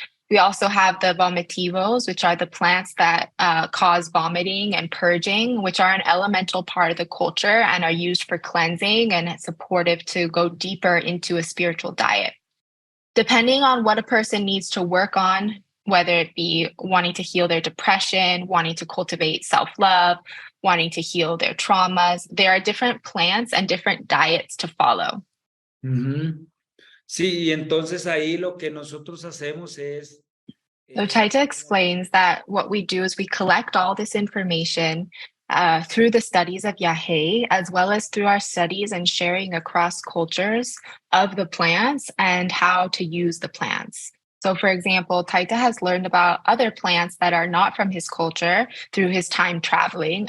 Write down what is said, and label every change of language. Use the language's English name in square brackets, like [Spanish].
[English] We also have the vomitivos, which are the plants that cause vomiting and purging, which are an elemental part of the culture and are used for cleansing and supportive to go deeper into a spiritual diet. Depending on what a person needs to work on, whether it be wanting to heal their depression, wanting to cultivate self-love, wanting to heal their traumas, there are different plants and different diets to follow. Uh-huh. [Spanish] Sí, y entonces ahí lo que nosotros hacemos es... [English] So Taita explains that what we do is we collect all this information through the studies of Yagé, as well as through our studies and sharing across cultures of the plants and how to use the plants. So, for example, Taita has learned about other plants that are not from his culture through his time traveling.